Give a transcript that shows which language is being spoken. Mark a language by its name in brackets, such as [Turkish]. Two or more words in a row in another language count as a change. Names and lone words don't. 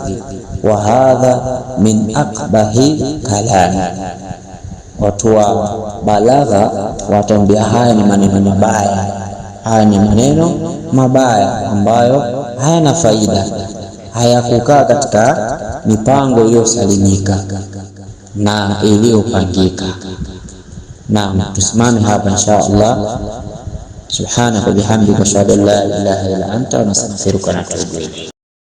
[Arabic] وهذا من أقبح كلامي, [Swahili] watu wa balagha wataambia haya ni maneno mabaya, haya ni maneno mabaya ambayo hayana faida, hayakukaa katika mipango iliyosalimika na iliyopangika. Naam, tusimame hapa [Arabic] إن شاء الله. سبحانك بحمدك أشهد أن لا إله إلا أنت نستغفرك ونتوب إليك.